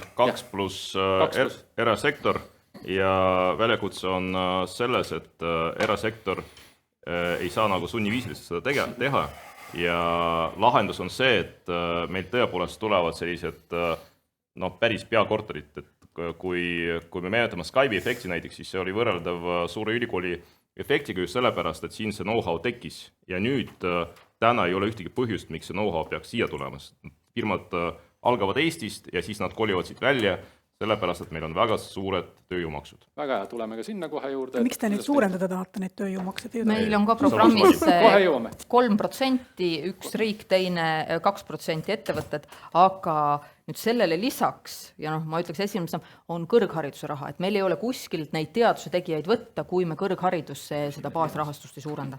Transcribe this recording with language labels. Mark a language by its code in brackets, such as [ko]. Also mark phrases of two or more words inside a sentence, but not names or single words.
[et] See on 2+ erasektor ja väljakutse on selles, et erasektor ei saa nagu sunniviisiliselt seda teha ja lahendus on see, et meil tõepoolest tulevad sellised päris peakorterit, et kui me meenutame Skype'i efekti näiteks, siis see oli võrreldav suure ülikooli efektiga just sellepärast, et siin see know-how tekkis ja nüüd täna ei ole ühtegi põhjust, miks see know-how peaks siia tulemas. Firmad algavad Eestist ja siis nad kolivad siit välja, sellepärast, et meil on väga suured tööjõumaksud. Väga hea, tuleme ka sinna kohe juurde. Miks te nüüd suurendada tahate neid tööjõumaksed? Meil on ka programmis 3%, üks riik, teine 2% ettevõtted, aga nüüd sellele lisaks, ja ma ütleks esimesena, on kõrghariduse raha, et meil ei ole kuskilt neid teaduse tegijaid võtta, kui me kõrgharidusse seda baasrahastust ei suurenda.